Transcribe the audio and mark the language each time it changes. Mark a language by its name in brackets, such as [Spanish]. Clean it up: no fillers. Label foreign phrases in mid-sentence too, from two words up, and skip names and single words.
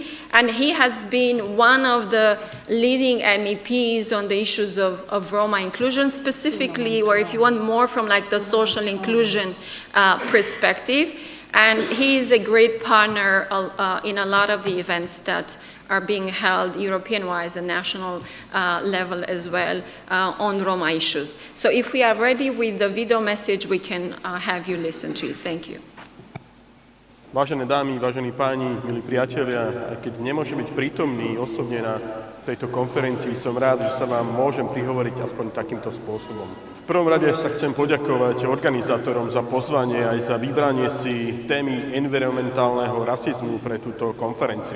[English] And he has been one of the leading MEPs on the issues of Roma inclusion, specifically, or if you want more from like the social inclusion perspective. And he is a great partner in a lot of the events that are being held European-wise and national level as well on Roma issues. So if we are ready with the video message, we can have you listen to it. Thank you. [Slovak] Vážené dámy, vážení páni, milí priatelia, aj keď nemôžem byť prítomný osobne na tejto konferencii, som rád, že sa vám môžem prihovoriť aspoň takýmto spôsobom. V prvom rade sa chcem poďakovať organizátorom za pozvanie aj za vybranie si témy environmentálneho rasizmu pre túto konferenciu.